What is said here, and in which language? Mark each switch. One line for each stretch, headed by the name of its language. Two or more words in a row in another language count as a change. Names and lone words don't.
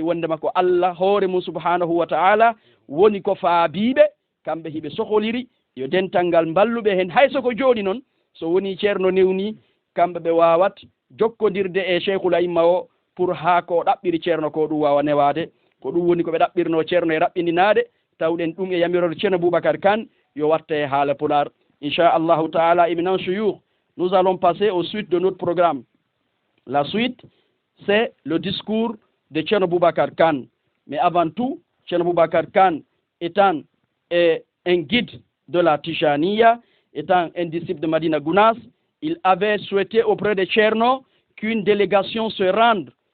Fula: wondema ko Allah hoore mum
Arabic: subhanahu wa ta'ala
Fula: woni ko faabiɓe kamɓe hiɓe soholiri yo dental ngal balluɓe hen hayso ko jooɗi noon so woni ceerno newni kamɓe ɓe wawat jokkodirde e
Arabic: cheikhul aimma
Fula: o pour ha ko ɗaɓɓiri ceerno ko ɗum wawa newade ko ɗum woni koɓe ɗaɓɓirno ceerno e raɓɓindinade tawɗen ɗum e yamirode ceerno Boubacar Kane yo watte e haala pular
Arabic: inchallahu taala
French: éminents chouyoukh. Nous allons passer aux suites de notre programme. La suite, c'est le discours de Thierno Boubacar Kane. Mais avant tout, Thierno Boubacar Kane étant un guide de la Tijaniya, étant un disciple de Madina Gounass, il avait souhaité auprès de Thierno qu'une délégation se rende